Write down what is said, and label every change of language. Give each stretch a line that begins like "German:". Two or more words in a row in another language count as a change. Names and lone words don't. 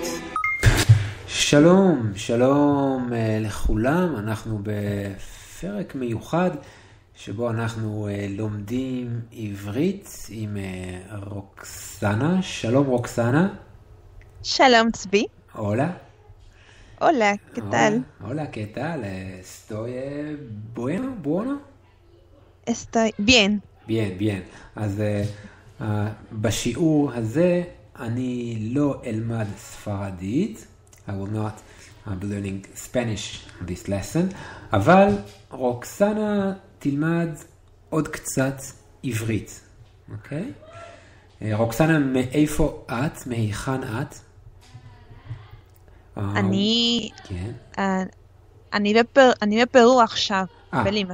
Hebrew: שלום, שלום לכולם. אנחנו בפרק מיוחד שבו אנחנו לומדים עברית עם רוקסנה. שלום רוקסנה. Shalom, Tsvi.
Spanish: Hola. Hola, ¿qué tal? Hola, ¿qué tal? Estoy bueno? Estoy bien. bien.
Hebrew: אז בשיעור הזה אני לא אלמד ספרדית.
English: I will not be learning Spanish on this lesson.
Hebrew: אבל רוקסנה תלמד עוד קצת עברית. אוקיי? רוקסנה, מאיפה את? מהיכן את? אני בפרו עכשיו, בלימה.